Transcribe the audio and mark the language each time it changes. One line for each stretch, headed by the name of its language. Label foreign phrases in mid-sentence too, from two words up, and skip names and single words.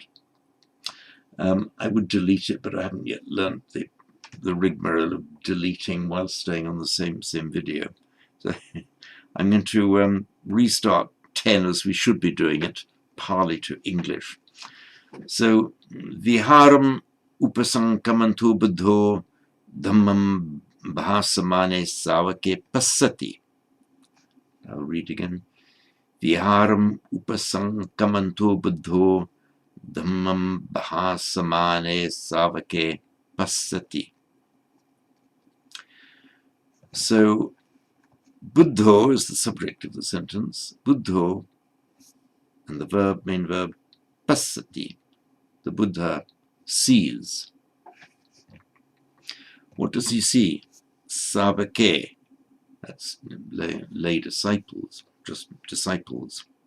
English: I would delete it, but I haven't yet learnt the rigmarole of deleting while staying on the same video. So I'm going to restart 10 as we should be doing it, Pali to English. So,
Pali: Viharam upasankamanto buddho dhammam bhasamane savake passati.
English: I'll read again. Viharam upasankamanto buddho dhammam bhasamane savake passati. So, buddho is the subject of the sentence. Buddho, and the verb, main verb, passati. The Buddha sees. What does he see?
Pali: Savake.
English: That's lay disciples, just disciples.